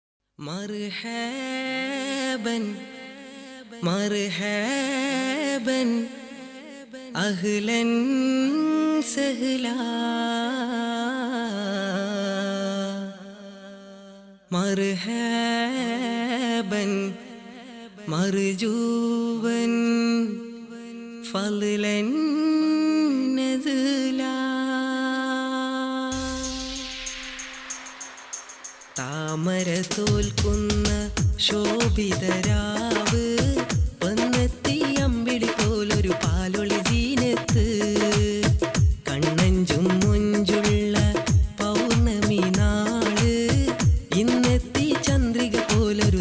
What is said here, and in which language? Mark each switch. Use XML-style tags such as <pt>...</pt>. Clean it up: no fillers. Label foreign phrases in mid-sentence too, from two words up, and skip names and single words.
<ar>مرحبا مرحبا أهلا سهلا مرحبا مرجوا فضلا</ar> <ml>نزلا താമര തോൽക്കുന്ന ശോഭിതരാവ് വന്നെത്തി അമ്പിളി പോലൊരു പാലൊളി ജീനത്ത് കണ്ണഞ്ചും മുഞ്ചുള്ള പൗർണമി നാള് ഇന്നെത്തി ചന്ദ്രിക പോലൊരു</ml>